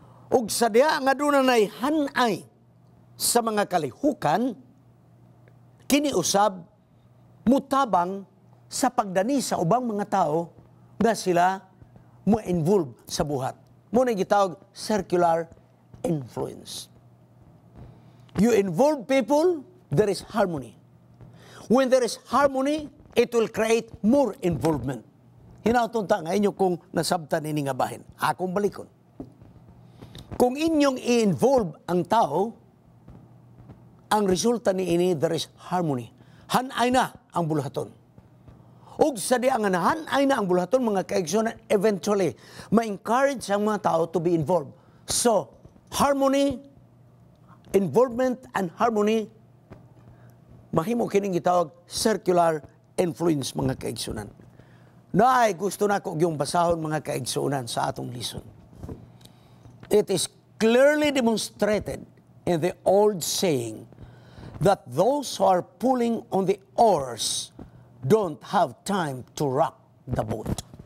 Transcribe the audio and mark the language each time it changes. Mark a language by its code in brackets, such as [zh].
[ceb] Og sa diha nga dunay hanay sa mga kalihukan, kini usab mutabang sa pagdani sa ubang mga tao nga sila mo-involve sa buhat mo na gitawag circular influence. [en] You involve people, there is harmony. When there is harmony, it will create more involvement. [ceb] Hinautong ta nga inyo kung nasabtan ini nga bahin. Akong balikon. Kung inyong i-involve ang tao, ang resulta ni ini, [en] there is harmony. [ceb] Hanay na ang buluhaton. Ug sa di ang hanay na ang buluhaton, mga kaigsunan, eventually, ma-encourage ang mga tao [en] to be involved. So, harmony, involvement, and harmony, [ceb] mahimo kining gitawag [en] circular influence, [ceb] mga kaigsunan. Naay gusto na ko yung basahon, mga kaigsunan, sa atong lison. [en] It is clearly demonstrated in the old saying that those who are pulling on the oars don't have time to rock the boat.